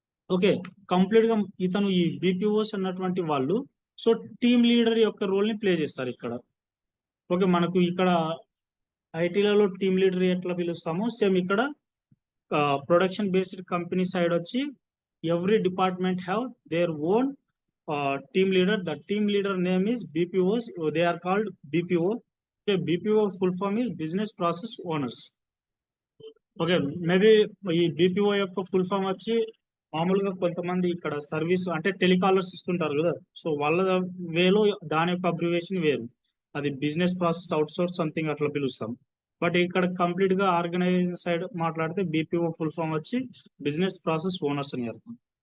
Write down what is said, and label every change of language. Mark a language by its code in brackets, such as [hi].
[te] Okay, complete గా ఇతను ఈ బీపీఓస్ అన్నటువంటి వాళ్ళు సో టీమ్ లీడర్ యొక్క రోల్ ని ప్లే చేస్తారు ఇక్కడ. ఓకే, మనకు ఇక్కడ ఐటీలలో టీమ్ లీడర్ ఎట్లా పిలుస్తామో సేమ్ ఇక్కడ ప్రొడక్షన్ బేస్డ్ కంపెనీ సైడ్ వచ్చి [en] Every department have their own team leader. The team leader name is BPOs. They are called BPO. Okay, BPO full form is business process owners. [te] Okay, maybe ఈ BPO యొక్క full form వచ్చి మామూలుగా కొంతమంది ఇక్కడ service అంటే telecallers ఇస్తుంటారు కదా, so వాళ్ళ వేలో దాని యొక్క అబ్రివేషన్ వేరు. అది business process out source something అట్లా పిలుస్తాం. బట్ ఇక్కడ కంప్లీట్ గా ఆర్గనైజేషన్ సైడ్ మాట్లాడితే బీపీఓ ఫుల్ ఫామ్ వచ్చి బిజినెస్ ప్రాసెస్ ఓనర్స్ అని అర్థం.